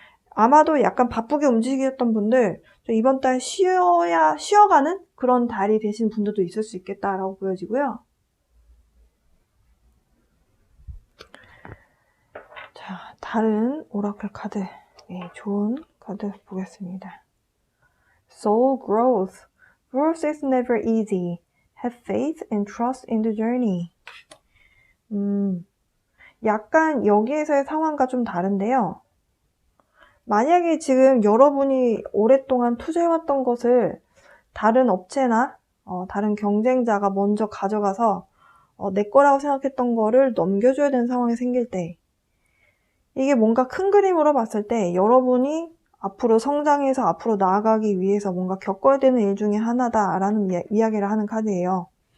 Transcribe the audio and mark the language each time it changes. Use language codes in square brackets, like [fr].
[ko] 아마도 약간 바쁘게 움직였던 분들 이번 달 쉬어가는 그런 달이 되신 분들도 있을 수 있겠다라고 보여지고요. 자, 다른 오라클 카드, 좋은 카드 보겠습니다. [en] Soul growth. Growth is never easy. Have faith and trust in the journey. [ko] 약간 여기에서의 상황과 좀 다른데요. 만약에 지금 여러분이 오랫동안 투자해왔던 것을 다른 업체나 다른 경쟁자가 먼저 가져가서 내 거라고 생각했던 거를 넘겨줘야 되는 상황이 생길 때, 이게 뭔가 큰 그림으로 봤을 때 여러분이 앞으로 성장해서 앞으로 나아가기 위해서 뭔가 겪어야 되는 일 중에 하나다라는 이야기를 하는 카드예요.